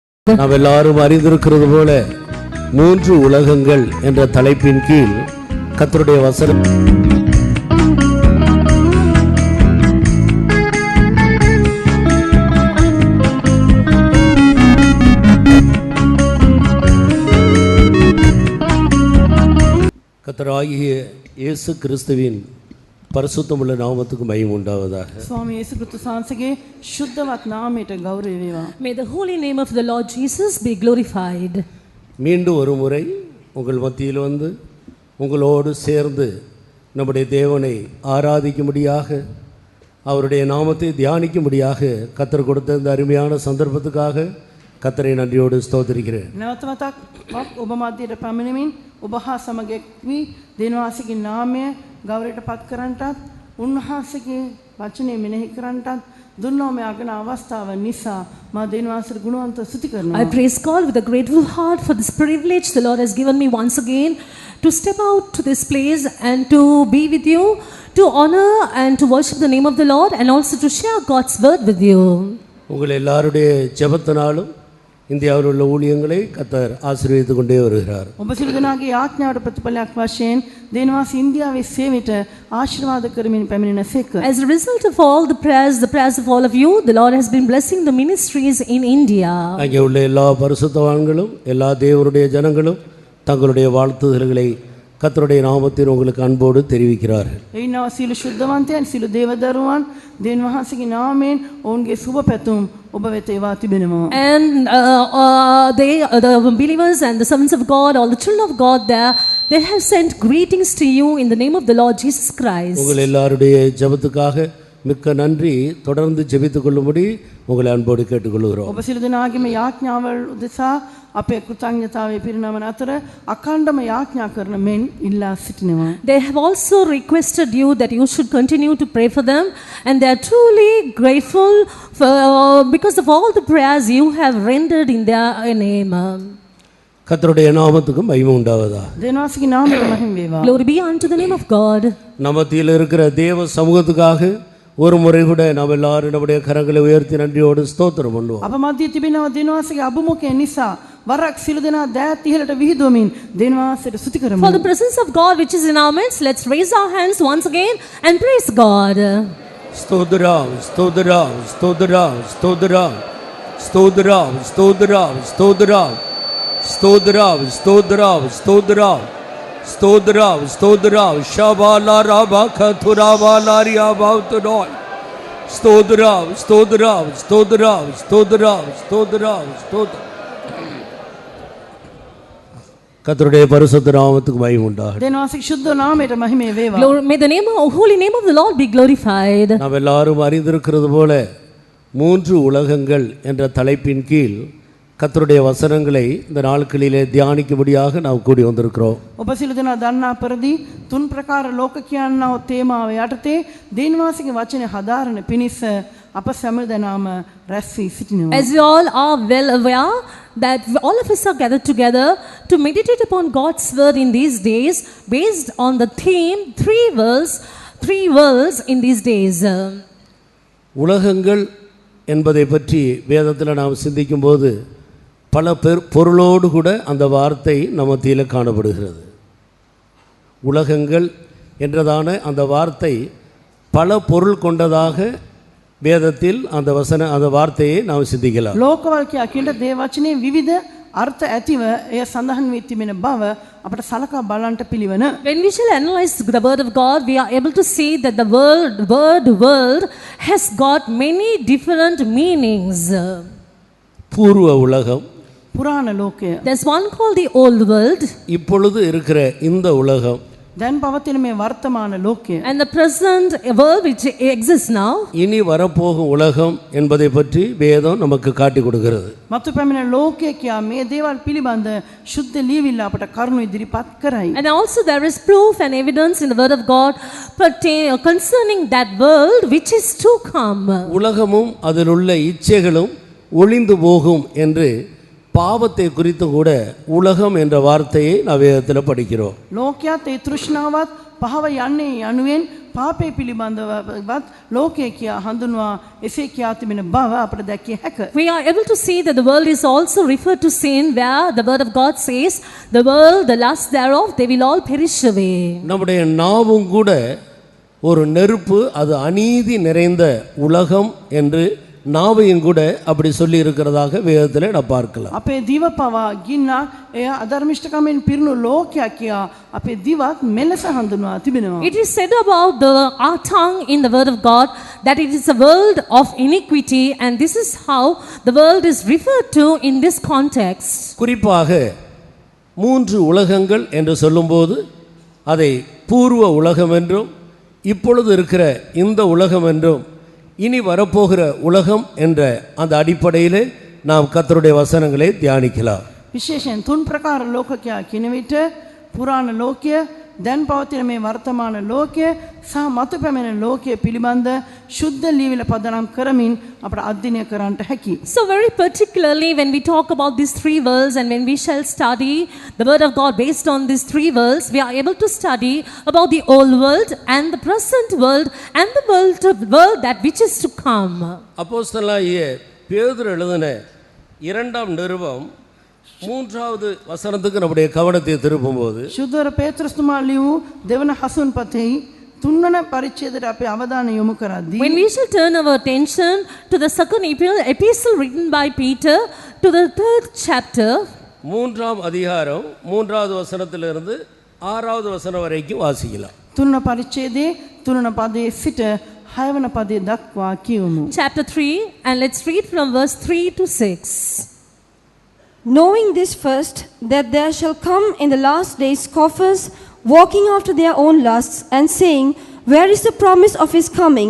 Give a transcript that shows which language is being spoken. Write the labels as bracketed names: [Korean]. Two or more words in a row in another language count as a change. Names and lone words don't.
[Tamil] நாம் எல்லாரும் அறிந்திருக்கிறது போல 3 உலகங்கள் என்ற தலைப்பின் கீழ் கர்த்தருடைய வசனம் கர்த்தராகிய இயேசு கிறிஸ்துவின் பரிசுத்தமுள்ள நாமத்துக்கு மகிமை உண்டாவதாக. [Sinhala] ස්වාමී යේසු ක්‍රිස්තුස් වහන්සේගේ ශුද්ධවත් නාමයට ගෞරවය වේවා. [English] May the holy name of the Lord Jesus be glorified. [Tamil] மீண்டும் ஒரு முறை உங்கள் மத்தியில் வந்து உங்களோடு சேர்ந்து நம்முடைய தேவனை ஆராதிக்கும்படியாக அவருடைய நாமத்தை தியானிக்கும்படியாக கர்த்தர் கொடுத்த இந்த அருமையான சந்தர்ப்பத்துக்காக கர்த்தரை நன்றியோடு ஸ்தோத்திரிக்கிறேன். [Sinhala] නැවත වතාවක් ඔබ මැදට පැමිණෙමින් ඔබ හා සමග එක්වී දෙවියන්ගේ නාමය ගෞරවයට පත් කරන්නටත් උන්වහන්සේගේ වචනේ මෙනෙහි කරන්නටත් දුන්නෝ මේ අගන අවස්ථාව නිසා මා දෙවියන්ගේ ගුණවන්ත ස්තුති කරනවා. [English] I praise God with a grateful heart for this privilege the Lord has given me once again to step out to this place and to be with you, to honor and to worship the name of the Lord and also to share God's word with you. [Tamil] உங்கள் எல்லாருடைய ஜெபத்தினாலும் இந்தியாவில் உள்ள ஊழியங்களை கர்த்தர் ஆசீர்வதித்துக் கொண்டே வருகிறார். [Sinhala] ඔබ සියලු දෙනාගේ යාඥාවට ප්‍රතිඵලයක් වශයෙන් දෙවියන්ගේ ඉන්දියාවේ සේවයට ආශිර්වාද කරමින් පැමිණෙනසේක. [English] As a result of all the prayers of all of you, the Lord has been blessing the ministries in India. [Tamil] அங்கே உள்ள எல்லா பரிசுத்தவான்களும் எல்லா தேவனுடைய ஜனங்களும் தங்களுடைய வாழ்த்துதல்களை கர்த்தருடைய நாமத்தில் உங்களுக்கு அன்போடு தெரிவிக்கிறார்கள். [Sinhala] එයින්නවා සියලු ශුද්ධවන්තයන් සියලු දේවදරුවන් දෙවියන්ගේ නාමයෙන් ඔවුන්ගේ සුබ පැතුම් ඔබ වෙත ඒවා තිබෙනවා. [English] And the believers and the servants of God, all the children of God there, they have sent greetings to you in the name of the Lord Jesus Christ. [Tamil] உங்கள் எல்லாருடைய ஜெபத்துக்காக மிக்க நன்றி. தொடர்ந்து ஜெபித்துக் கொள்ளும்படி உங்களை அன்போடு கேட்டுக்கொள்கிறோம். [Sinhala] ඔබ සියලු දෙනාගේම යාඥාවල් උදෙසා අපේ කෘතඥතාවයේ පිරිනමන අතර අඛණ්ඩම යාඥා කරන මෙන් ඉල්ලා සිටිනවා. [English] They have also requested you that you should continue to pray for them, and they are truly grateful for, because of all the prayers you have rendered in their name. [Tamil] கர்த்தருடைய நாமத்துக்கு மகிமை உண்டாவதாக. [Sinhala] දෙවියන්ගේ නාමයට මහිම වේවා. [English] Glory be unto the name of God. [Tamil] நம்மத்தில் இருக்கிற தேவ சமூகத்துக்காக ஒரு முறை கூட நாம் எல்லாரும் நம்முடைய கரங்களை உயர்த்தி நன்றியோடு ஸ்தோத்திரம் பண்ணுவோம். [Sinhala] අප මැදියේ තිබෙනවා දෙවියන්ගේ අභිමුඛය නිසා වරක් සියලු දෙනා දෑත් ඉහළට විහිදුවමින් දෙවියන්ට ස්තුති කරමු. [English] For the presence of God which is in our midst, let's raise our hands once again and praise God. [Tamil] ஸ்தோத்திரம் ஸ்தோத்திரம் ஸ்தோத்திரம் ஸ்தோத்திரம் ஸ்தோத்திரம் ஸ்தோத்திரம் ஸ்தோத்திரம் ஸ்தோத்திரம் ஸ்தோத்திரம் ஸ்தோத்திரம் ஸ்தோத்திரம் ஸ்தோத்திரம் ஷபாலா ராபா கதுராபாலா ரியாபாவுதுனோய் ஸ்தோத்திரம் ஸ்தோத்திரம் ஸ்தோத்திரம் ஸ்தோத்திரம் ஸ்தோத்திரம் ஸ்தோத்திரம். கர்த்தருடைய பரிசுத்த நாமத்துக்கு மகிமை உண்டாகட்டும். [Sinhala] දෙවියන්ගේ ශුද්ධ නාමයට මහිම වේවා. [English] May the holy name of the Lord be glorified. [Tamil] நாம் எல்லாரும் அறிந்திருக்கிறது போல 3 உலகங்கள் என்ற தலைப்பின் கீழ் கர்த்தருடைய வசனங்களை இந்த நாட்களிலே தியானிக்கும்படியாக நாம் கூடி வந்திருக்கிறோம். [Sinhala] ඔබ සියලු දෙනා දන්නා පරිදි තුන් ප්‍රකාර ලෝක කියනව තේමාව යටතේ දෙවියන්ගේ වචනේ හදාරන පිණිස අප සෑමදෙනාම රැස් වී සිටිනවා. [English] As you all are well aware that all of us are gathered together to meditate upon God's word in these days based on the theme three worlds in these days. [Tamil] உலகங்கள் என்பதை பற்றி வேதத்தில் நாம் சிந்திக்கும்போது பல பொருளோடு கூட அந்த வார்த்தை நம்ம மத்தியில் காணப்படுகிறது. உலகங்கள் என்றதான அந்த வார்த்தை பல பொருள் கொண்டதாக வேதத்தில் அந்த வார்த்தையை நாம் சிந்திக்கலாம். [Sinhala] ලෝකවල කියන දේ වචනේ විවිධ අර්ථ ඇතිව එය සඳහන් වී තිබෙන බව අපට සලකා බලන්නට පිළිවන. [English] When we shall analyze the word of God, we are able to see that the world has got many different meanings. [Tamil] பூர்வ உலகம், [Sinhala] පුරාණ ලෝකය. [English] There's one called the old world. [Tamil] இப்பொழுது இருக்கிற இந்த உலகம். [Sinhala] දැන් පවතින මේ වර්තමාන ලෝකය. [English] And the present world which exists now. [Tamil] இனி வரப்போகும் உலகம் என்பதை பற்றி வேதம் நமக்கு காட்டி கொடுக்கிறது. [Sinhala] මතු පැමිණ ලෝකය කියා මේ දේවල් පිළිබඳ ශුද්ධ ලියවිල්ල අපට කරුණු ඉදිරිපත් කරයි. [English] And also there is proof and evidence in the word of God concerning that world which is to come. [Tamil] உலகமும் அதில் உள்ள இச்சைகளும் ஒளிந்து போகும் என்று பாவத்தை குறித்து கூட உலகம் என்ற வார்த்தையை நாம் வேதத்தில் படிக்கிறோம். [Sinhala] ලෝකයත් ඒ තෘෂ්ණාවත් පහව යන්නේ යනුවෙන් පාපය පිළිබඳවත් ලෝකය කියා හඳුන්වා එසේ කියා තිබෙන බව අපට දැකිය හැක. [English] We are able to see that the world is also referred to sin, where the word of God says, the world, the lust thereof, they will all perish away. [Tamil] நம்முடைய நாவும் கூட ஒரு நெருப்பு, அது அநீதி நிறைந்த உலகம் என்று நாவையும் கூட அப்படி சொல்லி இருக்கிறதாக வேதத்தில் நான் பார்க்கலாம். [Sinhala] අපේ දිව පවා ගින්නක් එය අධර්මිෂ්ඨකමෙන් පිරුණු ලෝකයක් කියා අපේ දිවත් මෙලෙස හඳුන්වා තිබෙනවා. [English] It is said about our tongue in the word of God that it is a world of iniquity, and this is how the world is referred to in this context. [Tamil] குறிப்பாக 3 உலகங்கள் என்று சொல்லும்போது அதை பூர்வ உலகம் என்றும், இப்பொழுது இருக்கிற இந்த உலகம் என்றும், இனி வரப்போகிற உலகம் என்ற அந்த அடிப்படையிலே நாம் கர்த்தருடைய வசனங்களை தியானிக்கலாம். [Sinhala] විශේෂයෙන් 3 ප්‍රකාර ලෝකකයා කියන විට පුරාණ ලෝකය, දැන් පවතින මේ වර්තමාන ලෝකය සහ මතු පැමිණෙන ලෝකය පිළිබඳ ශුද්ධ ලියවිල පදනම් කරමින් අපට අධ්‍යයනය කරන්නට හැකි. [English] So very particularly when we talk about these 3 worlds, and when we shall study the word of God based on these 3 worlds, we are able to study about the old world and the present world and the world that which is to come. [Tamil] அப்போஸ்தலனாகிய பேதுரு எழுதின 2ஆம் நிருபம் 3வது வசனத்துக்கு நம்முடைய கவனத்தை திருப்பும்போது, [Sinhala] ශුද්ධවර පේත්‍රස්තුමා ලියූ දෙවන හසුන් පතෙහි 3 වන පරිච්ඡේදයට අපේ අවධානය යොමු කරද්දී [English] When we shall turn our attention to the second epistle written by Peter to the 3rd chapter, [Tamil] 3ஆம் அதிகாரம் 3வது வசனத்திலிருந்து 6வது வசனம் வரைக்கும் வாசிக்கலாம். [Sinhala] 3 වන පරිච්ඡේදයේ 3 වන පදයේ සිට 6 වන පදයේ දක්වා කියවමු. [English] chapter 3, and let's read from verse 3 to 6. Knowing this first, that there shall come in the last days scoffers, walking after their own lusts, and saying, where is the promise of his coming?